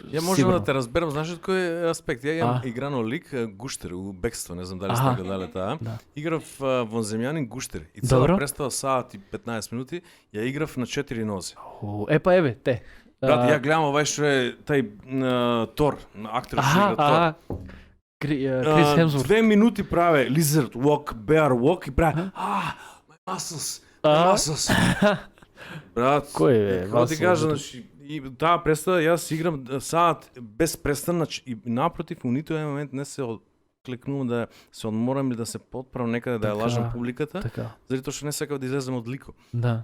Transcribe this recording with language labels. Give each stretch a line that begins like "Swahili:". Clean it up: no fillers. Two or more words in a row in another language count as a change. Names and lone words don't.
Macedonian: Ја можам да те разберам, знаеш од кој аспект? Ја имам играно лик Гуштер у бекство, не знам дали сте гледале таа. Играв вонземјанин Гуштер и цела представа саат и 15 минути, ја играв на 4 нозе. Те. Брат, ја гледам овај што е тај Тор, актер што игра Тор. Крис Хемсворт. 2 минути праве
English: lizard walk, bear walk
Macedonian: и праве
English: my muscles.
Macedonian: Брат, како ти кажа, значи, и таа представа, јас играм саат без престан, и напротив, у ниту еден момент не се клекнувам да се одморам или да се потправам некаде да ја лажам публиката, заради тоа што не сакав да излезем од лико. Да.